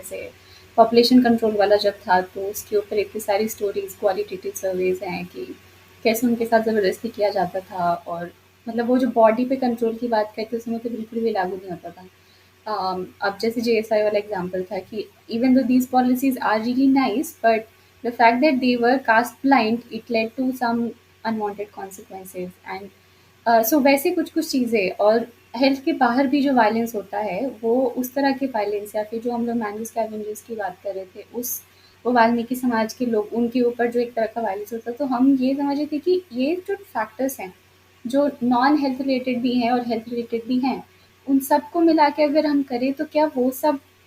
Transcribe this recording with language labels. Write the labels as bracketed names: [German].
[Hindi] जैसे population control वाला जब था, तो उसके ऊपर इतनी सारी स्टोरीज, क्वालिटेटिव सर्वेज हैं कि कैसे उनके साथ ज़बरदस्ती किया जाता था, और मतलब वो जो बॉडी पे कंट्रोल की बात करते उसमें तो बिल्कुल भी लागू नहीं होता था। अब जैसे जेएसआई वाला एग्जांपल था कि [English] Even though these policies are really nice, but The fact that they were caste blind, it led to some unwanted consequences. [Hindi] And सो वैसे कुछ कुछ चीज़ें, और हेल्थ के बाहर भी जो वायलेंस होता है वो उस तरह के वायलेंस, या फिर जो हम लोग मैंगो स्कैवेंजर्स की बात कर रहे थे, उस वो वाल्मीकि समाज के लोग, उनके ऊपर जो एक तरह का वायलेंस होता है, तो हम ये समझ रहे थे कि ये जो फैक्टर्स हैं जो नॉन हेल्थ रिलेटेड भी हैं और हेल्थ रिलेटेड भी हैं, उन सबको मिला के अगर हम करें तो क्या वो सब,